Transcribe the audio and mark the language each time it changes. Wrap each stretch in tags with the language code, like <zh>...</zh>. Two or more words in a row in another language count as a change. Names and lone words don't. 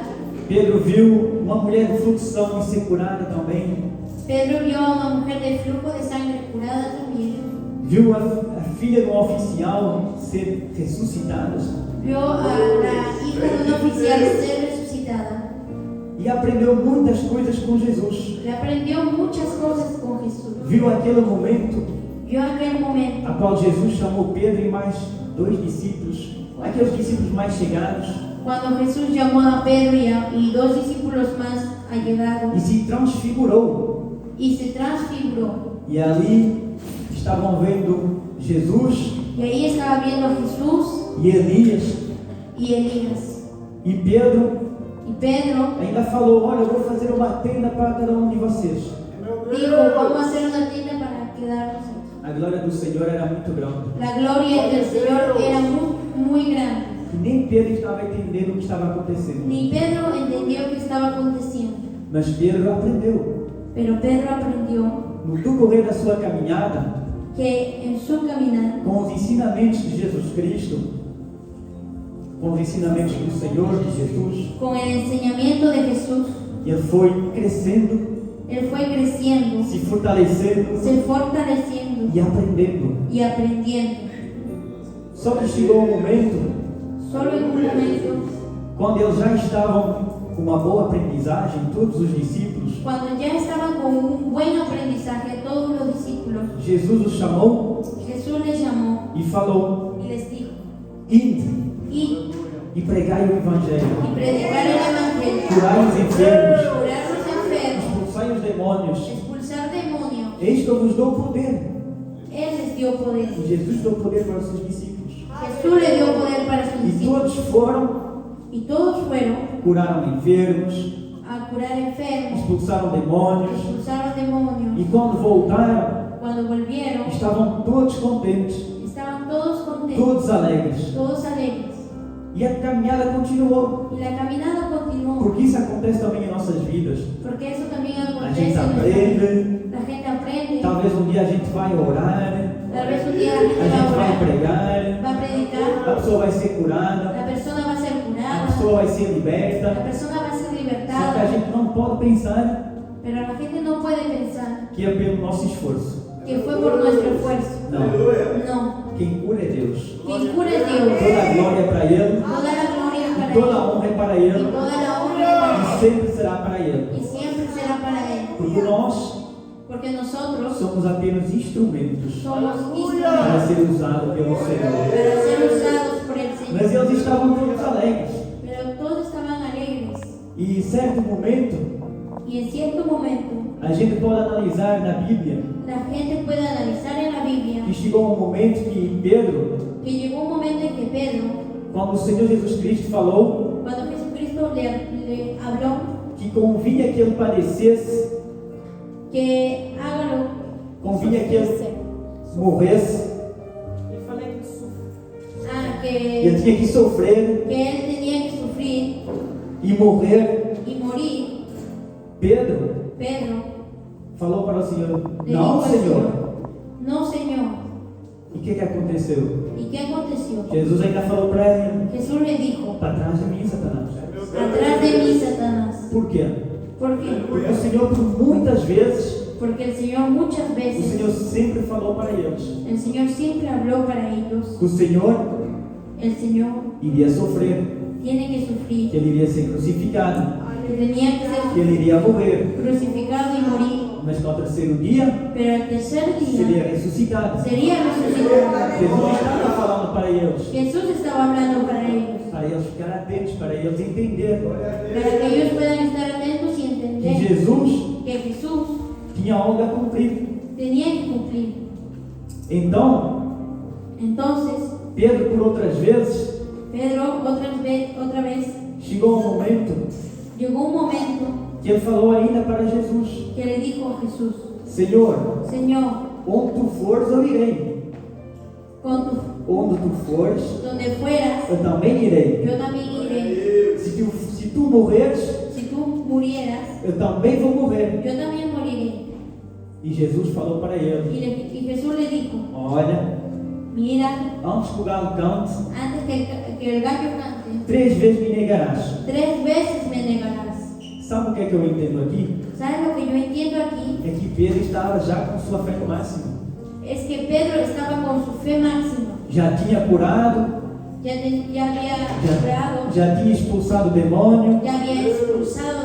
<pt>Pedro viu uma mulher de fluxo de sangue ser curada também.</pt> <es>Pedro vio a una mujer de flujo de sangre curada también.</es> <pt>Viu a filha de um oficial ser ressuscitada.</pt> <es>Vio a la hija de un oficial ser resucitada.</es> <pt>E aprendeu muitas coisas com Jesus.</pt> <es>Le aprendió muchas cosas con Jesús.</es> <pt>Viu aquele momento</pt> <es>Vio aquel momento</es> <pt>a qual Jesus chamou Pedro e mais 2 discípulos, aqueles discípulos mais chegados,</pt> <es>cuando Jesús llamó a Pedro y dos discípulos más allegados</es> <pt>e se transfigurou.</pt> <es>y se transfiguró.</es> <pt>E ali estavam vendo Jesus</pt> <es>Y ahí estaba viendo a Jesús</es> <pt>e Elias.</pt> <es>y Elías.</es> <pt>E Pedro</pt> <es>Y Pedro</es> <pt>ainda falou: olha, eu vou fazer uma tenda para cada um de vocês.</pt> <es>dijo, vamos a hacer una tienda para quedarnos aquí.</es> <pt>A glória do Senhor era muito grande.</pt> <es>La gloria del Señor era muy grande.</es> <pt>E nem Pedro estava entendendo o que estava acontecendo.</pt> <es>Ni Pedro entendió qué estaba aconteciendo.</es> <pt>Mas Pedro aprendeu,</pt> <es>Pero Pedro aprendió</es> <pt>no decorrer da sua caminhada,</pt> <es>que en su caminar,</es> <pt>com os ensinamentos de Jesus Cristo, com os ensinamentos do Senhor, de Jesus,</pt> <es>con el enseñamiento de Jesús,</es> <pt>ele foi crescendo,</pt> <es>él fue creciendo,</es> <pt>se fortalecendo</pt> <es>se fortaleciendo</es> <pt>e aprendendo.</pt> <es>y aprendiendo.</es> <pt>Só que chegou um momento,</pt> <es>Solo en un momento,</es> <pt>quando eles já estavam com uma boa aprendizagem, todos os discípulos,</pt> <es>cuando ya estaban con un buen aprendizaje todos los discípulos,</es> <pt>Jesus os chamou</pt> <es>Jesús les llamó</es> <pt>e falou:</pt> <es>y les dijo,</es> <pt>ide</pt> <es>id</es> <pt>e pregai o Evangelho,</pt> <es>y predicar el Evangelio,</es> <pt>curai os enfermos,</pt> <es>curar los enfermos,</es> <pt>expulsai os demônios.</pt> <es>expulsar demonios.</es> <pt>Eis que eu vos dou poder.</pt> <es>Él les dio poder.</es> <pt>E Jesus deu poder para os seus discípulos.</pt> <es>Jesús le dio poder para sus</es> <pt>E</pt> <es>discípulos.</es> <pt>todos foram,</pt> <es>Y todos fueron</es> <pt>curaram enfermos,</pt> <es>a curar enfermos,</es> <pt>expulsaram demônios.</pt> <es>expulsaron demonios.</es> <pt>E quando voltaram,</pt> <es>Cuando volvieron,</es> <pt>estavam todos contentes,</pt> <es>estaban todos contentos,</es> <pt>todos alegres.</pt> <es>todos alegres.</es> <pt>E a caminhada continuou.</pt> <es>Y la caminada continuó,</es> <pt>Porque isso acontece também em nossas vidas.</pt> <es>porque eso también</es> <pt>A</pt> <es>acontece</es> <pt>gente</pt> <es>en nuestra vida.</es> <pt>aprende,</pt> <es>La gente aprende.</es> <pt>talvez um dia a gente vai orar,</pt> <es>Tal vez un día la</es> <pt>a</pt> <es>gente va a</es> <pt>gente vai orar, pregar,</pt> <es>va a</es> <pt>a</pt> <es>predicar,</es> <pt>pessoa vai ser curada,</pt> <es>la persona va a ser</es> <pt>a</pt> <es>curada,</es> <pt>pessoa vai ser</pt> <es>la</es> <pt>liberta.</pt> <es>persona va a ser</es> <pt>Só que a</pt> <es>libertada.</es> <pt>gente não pode pensar</pt> <es>Pero la gente no puede pensar</es> <pt>que é pelo nosso esforço.</pt> <es>que fue por nuestro esfuerzo.</es> <pt>Não.</pt> <es>No.</es> <pt>Quem cura é Deus.</pt> <es>Quien cura es Dios.</es> <pt>Toda a glória é para Ele,</pt> <es>Toda la gloria es para</es> <pt>toda</pt> <es>Él.</es> <pt>a honra é para</pt> <es>Y</es> <pt>Ele,</pt> <es>toda la honra es para</es> <pt>e</pt> <es>Él.</es> <pt>sempre será para Ele.</pt> <es>Y siempre será para Él.</es> <pt>Porque nós</pt> <es>Porque nosotros</es> <pt>somos apenas instrumentos</pt> <es>somos</es> <pt>para</pt> <es>instrumentos</es> <pt>ser usados pelo Senhor.</pt> <es>para ser usados por el</es> <pt>Mas</pt> <es>Señor.</es> <pt>eles estavam todos alegres.</pt> <es>Pero todos estaban alegres.</es> <pt>E em certo momento,</pt> <es>Y en cierto momento,</es> <pt>a gente pode analisar na Bíblia</pt> <es>la gente puede analizar en la Biblia</es> <pt>que chegou um momento que Pedro,</pt> <es>que llegó un momento en que Pedro,</es> <pt>quando o Senhor Jesus Cristo falou</pt> <es>cuando Jesucristo le habló</es> <pt>que convinha que ele padecesse,</pt> <es>que hágalo,</es> <pt>convinha que ele morresse, ele</pt> <es>que</es> <pt>tinha que sofrer</pt> <es>él tenía que sufrir</es> <pt>e morrer.</pt> <es>y morir,</es> <pt>Pedro</pt> <es>Pedro</es> <pt>falou para o Senhor:</pt> <es>le</es> <pt>não,</pt> <es>dijo al</es> <pt>Senhor.</pt> <es>no Señor.</es> <pt>E o que aconteceu?</pt> <es>¿Y qué aconteció?</es> <pt>Jesus ainda falou para ele:</pt> <es>Jesús le dijo,</es> <pt>para trás de mim, Satanás.</pt> <es>atrás de mí, Satanás.</es> <pt>Por quê?</pt> <es>¿Por qué?</es> <pt>Porque o Senhor, por muitas vezes,</pt> <es>Porque el Señor muchas</es> <pt>o</pt> <es>veces,</es> <pt>Senhor sempre falou para eles</pt> <es>el Señor siempre habló para ellos,</es> <pt>que o Senhor</pt> <es>el Señor</es> <pt>iria sofrer,</pt> <es>tiene que</es> <pt>que</pt> <es>sufrir,</es> <pt>ele iria ser crucificado,</pt> <es>que tenía que</es> <pt>que</pt> <es>ser</es> <pt>ele iria morrer,</pt> <es>crucificado y morir,</es> <pt>mas que ao terceiro dia</pt> <es>pero al tercer</es> <pt>seria</pt> <es>día</es> <pt>ressuscitado.</pt> <es>sería resucitado.</es> <pt>Jesus estava falando para eles</pt> <es>Jesús estaba hablando para ellos,</es> <pt>ficar atentos, para eles entender</pt> <es>para que ellos puedan estar atentos y</es> <pt>que</pt> <es>entender</es> <pt>Jesus</pt> <es>que Jesús</es> <pt>tinha algo a cumprir.</pt> <es>tenía que cumplir.</es> <pt>Então,</pt> <es>Entonces,</es> <pt>Pedro, por outras vezes,</pt> <es>Pedro otra vez</es> <pt>chegou um momento</pt> <es>llegó un momento</es> <pt>que ele falou ainda para Jesus:</pt> <es>que le dijo a Jesús,</es> <pt>Senhor,</pt> <es>Señor,</es> <pt>onde tu fores, eu irei. Onde tu fores,</pt> <es>donde fueras,</es> <pt>eu também irei.</pt> <es>yo también iré.</es> <pt>Se tu morreres,</pt> <es>Si tú murieras,</es> <pt>eu também vou morrer.</pt> <es>yo también moriré.</es> <pt>E Jesus falou para ele:</pt> <es>Y Jesús le dijo,</es> <pt>olha,</pt> <es>mira,</es> <pt>antes que o galo cante,</pt> <es>antes que el gallo cante,</es> <pt>3 vezes me negarás.</pt> <es>3 veces me negarás.</es> <pt>Sabe o que é que eu entendo aqui?</pt> <es>¿Sabes lo que yo entiendo aquí?</es> <pt>É que Pedro estava já com sua fé no máximo.</pt> <es>Es que Pedro estaba con su fe máxima.</es> <pt>Já tinha curado,</pt> <es>Ya había curado,</es> <pt>já tinha expulsado o demônio,</pt> <es>ya había expulsado</es>